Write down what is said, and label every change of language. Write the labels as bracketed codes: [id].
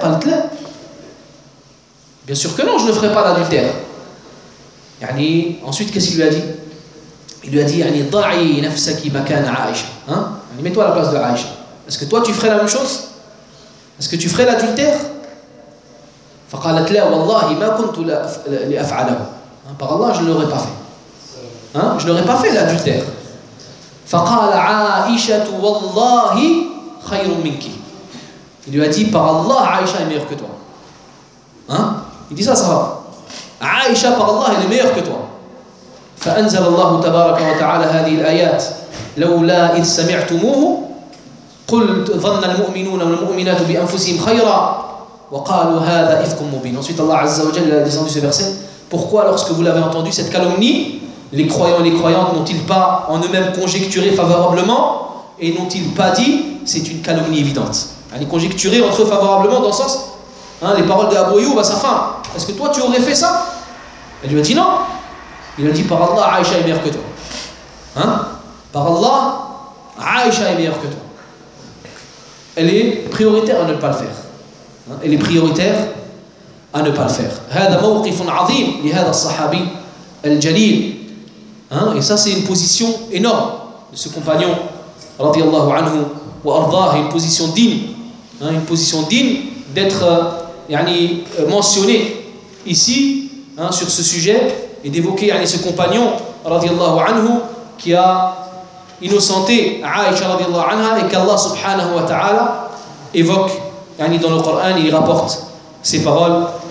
[fr] Bien sûr que non, je ne ferai pas l'adultère. Ensuite, qu'est-ce qu'il lui a dit? Il lui a dit, yani, [ar] ضعي نفسك مكان عائشة. [fr] Hein? Mets-toi à la place de Aïcha. Est-ce que toi tu ferais la même chose? Est-ce que tu ferais l'adultère? [ar] فقالت لا والله ما كنت لأفعله. [fr] Par Allah, je ne l'aurais pas fait. Hein? Je n'aurais pas fait l'adultère. [ar] فقال عائشة والله خير منك. [fr] Il lui a dit, par Allah, Aïcha est meilleure que toi. Hein? Il dit ça, ça va. Aïcha, par Allah, elle est meilleure que toi. [ar] فأنزل الله تبارك وتعالى هذه الآيات لولا إذ سمعتموه قلت ظن المؤمنون والمؤمنات بأنفسهم خيرا وقالوا هذا إفك مبين. [fr] Ensuite Allah [ar] عز وجل [fr] a descendu ce verset. Pourquoi lorsque vous l'avez entendu cette calomnie, les croyants et les croyantes n'ont-ils pas en eux-mêmes conjecturé favorablement et n'ont-ils pas dit c'est une calomnie évidente? Allez, conjecturer entre eux favorablement dans le sens, hein, les paroles de Abu Ayyub à sa fin. Est-ce que toi tu aurais fait ça? Elle lui a dit non. Il a dit par Allah, Aïcha est meilleure que toi. Hein? Par Allah, Aïcha est meilleure que toi. Elle est prioritaire à ne pas le faire. Hein? Elle est prioritaire à ne pas le faire. [ar] هذا موقف عظيم لهذا الصحابي الجليل. [fr] Et ça, c'est une position énorme de ce compagnon, radiallahu anhu, wa ardah, une position digne. Hein? Une position digne d'être mentionné ici, hein, sur ce sujet. Et d'évoquer ce compagnon radiallahu anhu qui a innocenté Aïcha radiallahu anha et qu'Allah subhanahu wa ta'ala évoque dans le Coran et il rapporte ses paroles.